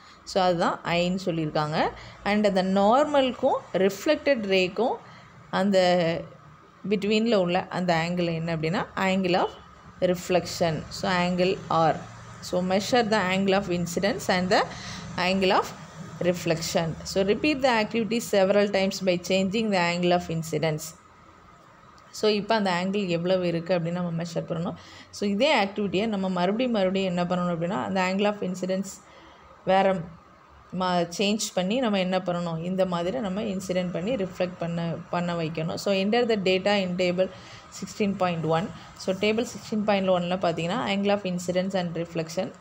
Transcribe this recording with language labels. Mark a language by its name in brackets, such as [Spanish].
[Tamil] So அதுதான் ஐன்னு சொல்லியிருக்காங்க. And அந்த நார்மலுக்கும் ரிஃப்ளெக்டட் ரேக்கும் அந்த பிட்வீனில் உள்ள அந்த ஆங்கிள் என்ன அப்படின்னா angle of reflection. So angle R. [English] So measure the angle of incidence and the angle of reflection. So repeat the activity several times by changing the angle of incidence. [Tamil] So இப்போ அந்த angle எவ்வளவு இருக்குது அப்படின்னு நம்ம measure பண்ணணும். So இதே ஆக்டிவிட்டியை நம்ம மறுபடியும் என்ன பண்ணணும் அப்படின்னா அந்த ஆங்கிள் ஆஃப் இன்சிடென்ஸ் வேறு சேஞ்ச் பண்ணி நம்ம என்ன பண்ணணும், இந்த மாதிரி நம்ம இன்சிடென்ட் பண்ணி ரிஃப்ளெக்ட் பண்ண வைக்கணும். So [English] Enter the data in table 16.1. [Tamil] So table 16.1ல் பார்த்தீங்கன்னா angle of incidence and reflection.